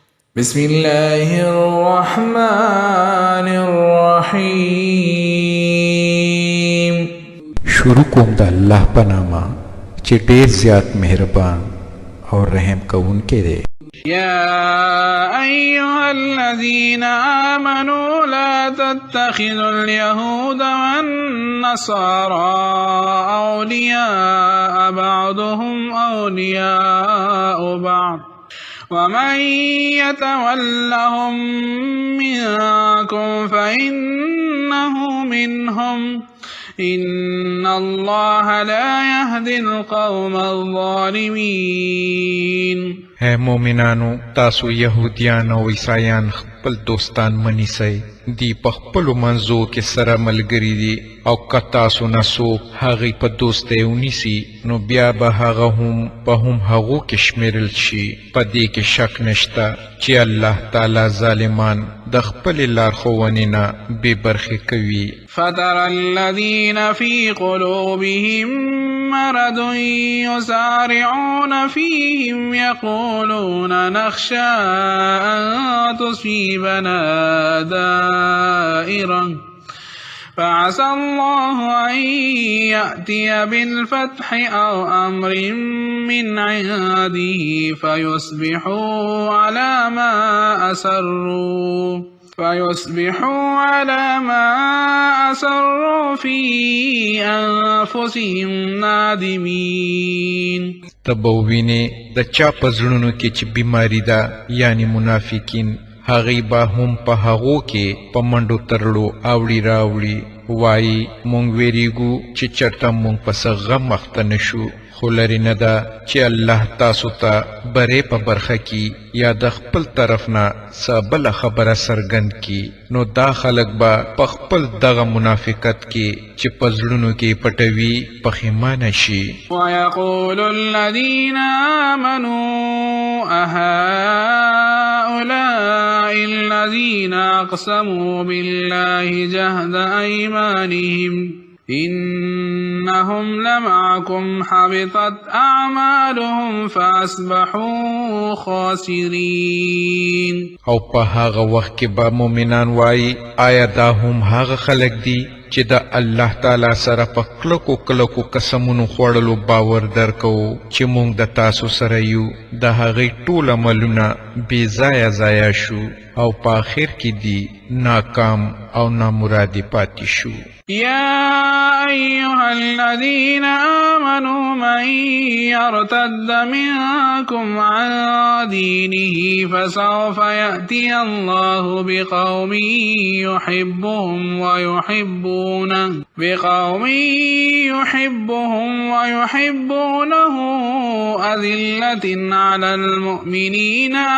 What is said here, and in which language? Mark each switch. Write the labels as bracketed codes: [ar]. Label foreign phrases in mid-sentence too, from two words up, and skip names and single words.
[ar] بسم الله الرحمن الرحیم. [ps] شروع کوم د الله په نامه چې ډېر زیات مهربان او رحم کوونکی دی. [ar] يا أيها الذين آمنوا لا تتخذوا اليهود والنصارى أولياء بعضهم أولياء بعض ومن يتولهم منكم فإنه منهم إن الله لا يهدي القوم الظالمين. [ps] اے مومنانو، تاسو یهودیان او عیسایان خپل دوستان منیسئ. دی په خپلو منځو کې سره ملګري دي او که تاسو نه څوک هغې په دوستۍ ونیسي نو بیا به هغه هم په هغو کې شمیرل شي. په دې کې شک نشته چې الله تعالی ظالمان د خپلې لارښوونې نه بې برخې کوي. [ar] فترى الذين في قلوبهم مرض يسارعون فيهم يقولون نخشى أن تصيبنا دائرة فعسى الله أن يأتي بالفتح أو أمر من عنده فيصبحوا على ما أسروا في أنفسهم نادمين. [ps] تبوینه د چا په زړونو کې چې بیماری ده یعنی منافقین، هغې به هم په هغو کې په منډو ترړو اوړي راوړي وایي مونږ ویریږو چې چرته مونږ په څه غم اخته نه شو. خو لرې نه ده چې الله تاسو ته برې په برخه کې یا د خپل طرف نه څه بله خبره څرګند کړي، نو دا خلک به په خپل دغه منافقت کې چې په زړونو کې پټوي پښیمانه شي. [ar] ويقول الذين آمنوا أهؤلاء الذين أقسموا بالله جهد أيمانهم إنهم لمعكم حبطت أعمالهم فأصبحوا خاسرين. [ps] او په هغه وخت کې به مؤمنان وایي آیا دا هم هغه خلک دي چې د الله تعالی سره په کلکو کلکو قسمونو خوړلو باور درکو چې مونږ د تاسو سره یو، د هغې ټول عملونه بې ځایه ضایع شو او په آخر کې دي ناکام او نامرادي پاتې شو. [ar] يا أيها الذين آمنوا من يرتد منكم عن دينه فسوف يأتي الله بقوم يحبهم ويحبونه أذلة على المؤمنين